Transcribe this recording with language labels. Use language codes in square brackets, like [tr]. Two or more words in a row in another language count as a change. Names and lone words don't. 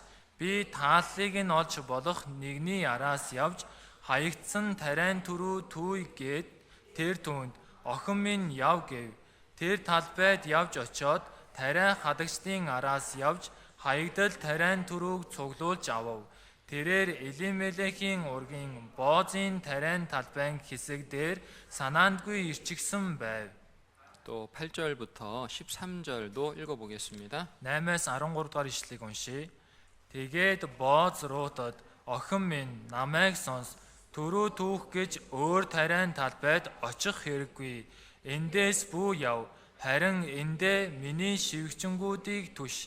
[mn] Би тааллыг нь олж болох нэгний араас явж хаягдсан тариан түрүү түүй гээд тэр түүнд охин минь яв гэв. Тэр талбайд явж очиод тариа хадагчдын араас явж хаягдал тариан түрүүг цуглуулж авав. Тэрээр Элимелехийн ургийн Боозын тариан талбайн хэсэг дээр санаандгүй ирчихсэн байв. [ko] 또 8절부터 13절도 읽어보겠습니다. [mn] 8-аас 13 дугаар ишлэгийг уншийе. Тэгээд Бооз Рутад охин минь намайг сонс. Түрүү түүх гэж өөр тариан талбайд очих хэрэггүй. Эндээс бүү яв. Харин эндээ миний шивгчэнгүүдийг түш.